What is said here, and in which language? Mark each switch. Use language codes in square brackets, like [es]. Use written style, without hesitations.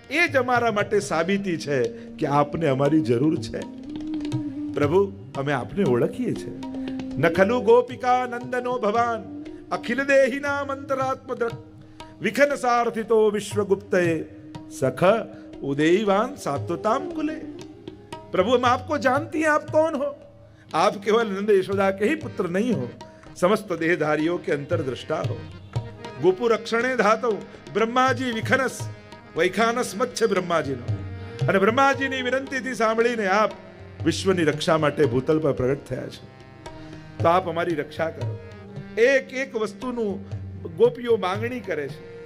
[gu] એ જ અમારા માટે સાબિતી છે કે આપને અમારી જરૂર છે. પ્રભુ, અમે આપને ઓળખીએ છીએ. [sa] ન ખલુ ગોપિકા નંદનો ભવાન અખિલ દેહિના મંતરાત્મ દ્રક વિખન સારથિતો વિશ્વગુપ્તએ सख उदयवान सात्वताम कुले. [hi] प्रभु, हम आपको जानती हैं, आप कौन हो. आप केवल नंद यशोदा के ही पुत्र नहीं हो, समस्त देहधारियों के अंतरदृष्टा हो. [sa] गोपु रक्षणे धातो ब्रह्माजी विखनस वैखानस मच्छ [gu] બ્રહ્માજીનો અને બ્રહ્માજીની વિનંતીથી સાંભળીને આપ વિશ્વની રક્ષા માટે ભૂતલ પર પ્રગટ થયા છો. તો આપ અમારી રક્ષા કરો. એક એક વસ્તુનું ગોપીઓ માંગણી કરે છે.